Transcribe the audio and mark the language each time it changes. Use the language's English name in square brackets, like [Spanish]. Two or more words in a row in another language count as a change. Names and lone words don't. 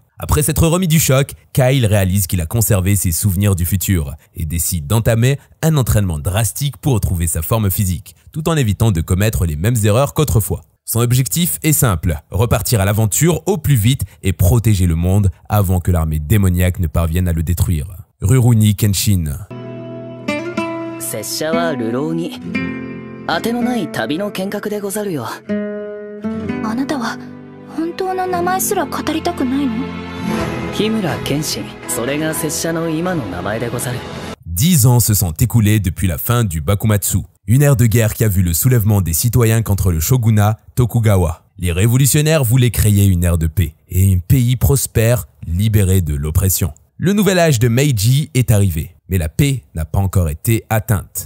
[French] Après s'être remis du choc, Kyle réalise qu'il a conservé ses souvenirs du futur et décide d'entamer un entraînement drastique pour retrouver sa forme physique, tout en évitant de commettre les mêmes erreurs qu'autrefois. Son objectif est simple, repartir à l'aventure au plus vite et protéger le monde avant que l'armée démoniaque ne parvienne à le détruire. Rurouni Kenshin. [Japanese] 拙者は流浪に当てのない旅の剣客でござるよ。あなたは本当の名前すら語りたくないの？日村剣心、それが拙者の今の名前でござる。 [French] 10 ans se sont écoulés depuis la fin du Bakumatsu, une ère de guerre qui a vu le soulèvement des citoyens contre le shogunat Tokugawa. Les révolutionnaires voulaient créer une ère de paix et un pays prospère, libéré de l'oppression. Le nouvel âge de Meiji est arrivé, mais la paix n'a pas encore été atteinte.